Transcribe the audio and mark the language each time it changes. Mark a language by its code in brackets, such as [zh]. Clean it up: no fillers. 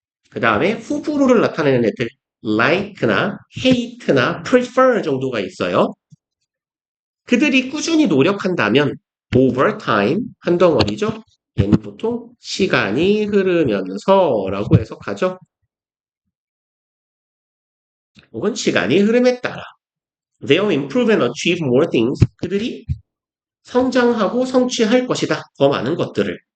[ko] 그 다음에 후불호를 나타내는 애들 like나 hate나 prefer 정도가 있어요. 그들이 꾸준히 노력한다면 [en] over time [ko] 한 덩어리죠. 얘는 보통 시간이 흐르면서 라고 해석하죠. 혹은 시간이 흐름에 따라 [en] they'll improve and achieve more things. [ko] 그들이 성장하고 성취할 것이다. 더 많은 것들을.